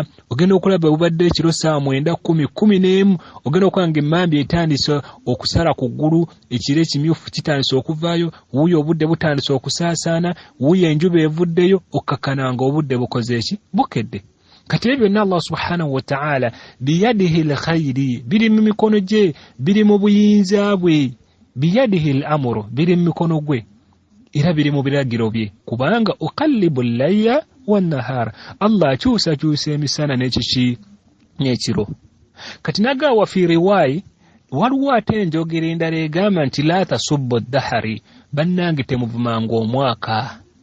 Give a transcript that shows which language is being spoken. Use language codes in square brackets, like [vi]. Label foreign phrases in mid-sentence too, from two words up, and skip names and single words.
[lg] Ogenda okulaba obubadde ekiro 9, 10, 11, ogenda okulanga emmambi etandise okusala ku ggulu, ekiro ekimyufu kitandise okuvaayo, wuuyo obudde butandise okusaasaana, wuuyo enjuba evuddeyo, okkakananga obudde bukoze eki? Bukedde. Kati ebyo byonna [ar] الله سبحانه وتعالى بيده الخير, [lg] biri mu mikono gye, biri mu buyinza bwe. [ar] بيده الأمر, [lg] biri mu mikono gwe, era biri mu biragiro bye. Kubanga [ar] يقلب الليل والنهار, [lg] Allah akyusa emisana n'ekiro. Kati nagaawa [ar] في رواية, [lg] waliwo ate enjogera endala egamba nti [ar] لا تسبوا الدهر, [lg] bannange temuvumanga omwaka.